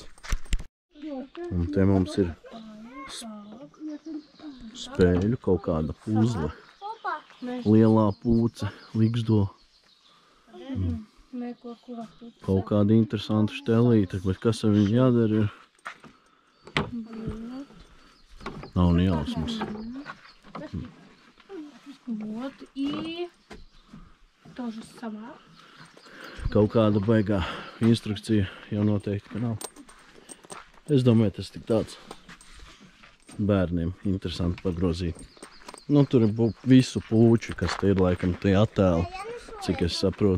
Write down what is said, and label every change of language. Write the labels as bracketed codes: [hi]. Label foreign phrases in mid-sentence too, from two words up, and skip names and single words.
[lv] Un te mums ir spēļu kaut kāda puzle. Lielā pūce, Ligzdo. Kaut kāda interesanta štelīte, bet kas ar viņu jādara ir? Nav ne jausmas. [ru] Вот и тоже сова. [lv] Kaut kāda baigā instrukcija jau noteikti, ka nav. Es domāju, tas tik tāds bērniem interesanti pagrozīt. Nu, tur ir visu pūču, kas te ir laikam tie attēli, cik es saprotu.